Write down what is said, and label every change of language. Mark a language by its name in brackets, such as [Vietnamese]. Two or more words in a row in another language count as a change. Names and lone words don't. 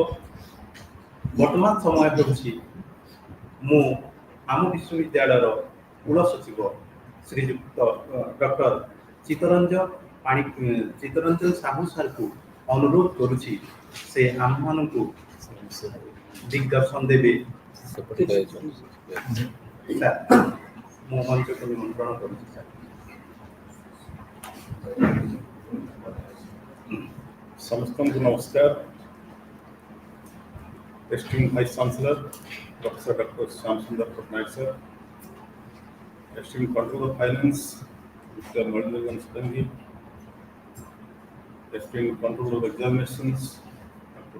[Odia] ବର୍ତ୍ତମାନ ସମୟ ହେଉଛି ମୁଁ ଆମ ବିଶ୍ୱବିଦ୍ୟାଳୟର କୁଳ ସଚିବ ଶ୍ରୀଯୁକ୍ତ ଡକ୍ଟର ଚିତ୍ତରଞ୍ଜନ ସାହୁ ସାର୍ଙ୍କୁ ଅନୁରୋଧ କରୁଛି ସେ ଆମମାନଙ୍କୁ ଦିଗ୍ଦର୍ଶନ ଦେବେ। ସାର୍ ମୁଁ ମଞ୍ଚକୁ ନିମନ୍ତ୍ରଣ କରୁଛି ସାର୍। ସମସ୍ତଙ୍କୁ ନମସ୍କାର। [English] Esteemed Vice Chancellor, Professor Dr. Chancellor, sir, esteemed Controller of Finance, Mr. Madhavan Stangi, esteemed Controller of Examinations, Dr.